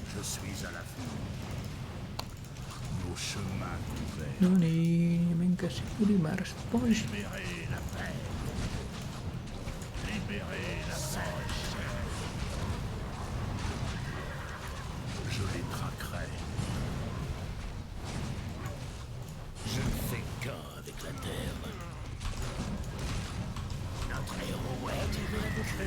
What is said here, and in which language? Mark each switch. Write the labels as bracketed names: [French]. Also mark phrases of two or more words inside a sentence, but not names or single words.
[French] Je suis à l'affût. au chemin ouvert. [Finnish] No niin, ja minkäs ylimääräiset pois? [French] Libérez la paix. Libérez la paix. Je les traquerai. Je ne fais qu'un avec la terre. Notre héros a été vaincu.